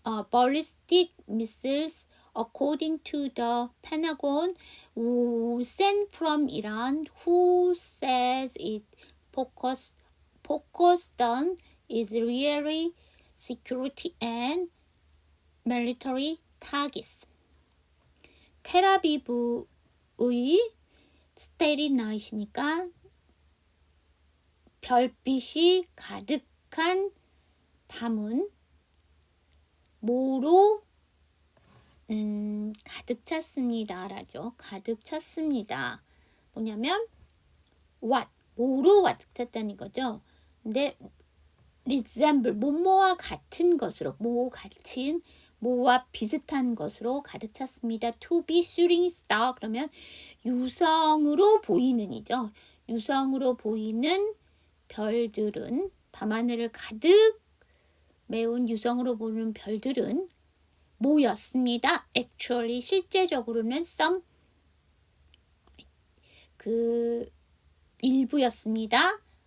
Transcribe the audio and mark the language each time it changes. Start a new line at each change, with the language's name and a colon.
English: ballistic missiles, according to the Pentagon, sent from Iran, who says it focused on Israeli security and military targets.
Korean: 텔아비브의 스테리 나잇이니까 별빛이 가득한 밤은 뭐로 가득 찼습니다. 라죠. 가득 찼습니다. 뭐냐면 뭐로 가득 찼다는 거죠. 근데 resemble, 뭐뭐와 같은 것으로, 뭐와 비슷한 것으로 가득 찼습니다.
English: To be shooting star,
Korean: 그러면 유성으로 보이는이죠. 유성으로 보이는 별들은, 밤하늘을 가득 메운 유성으로 보이는 별들은 뭐였습니다. Actually, 실제적으로는 some, 일부였습니다.